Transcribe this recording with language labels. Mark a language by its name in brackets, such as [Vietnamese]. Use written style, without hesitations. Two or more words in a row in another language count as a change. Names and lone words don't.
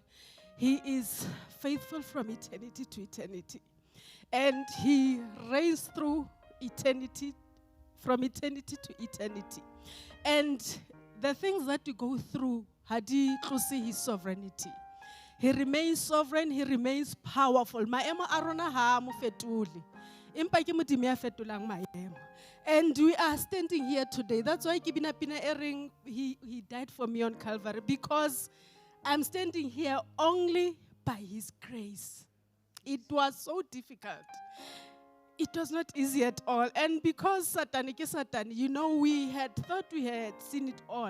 [English] He is faithful from eternity to eternity. And He reigns through eternity, from eternity to eternity. And the things that you go through, [Southern Sotho] hadi tlosi [English] His sovereignty. He remains sovereign, He remains powerful. [Southern Sotho] Maemo a rona ha mo fetole. Empa ke Modimo ya fetolang maemo. [English] And we are standing here today. That's why Kibina Pina Ering, he died for me on Calvary, because I'm standing here only by His grace. It was so difficult. It was not easy at all. And because Satan, you know, we had thought we had seen it all.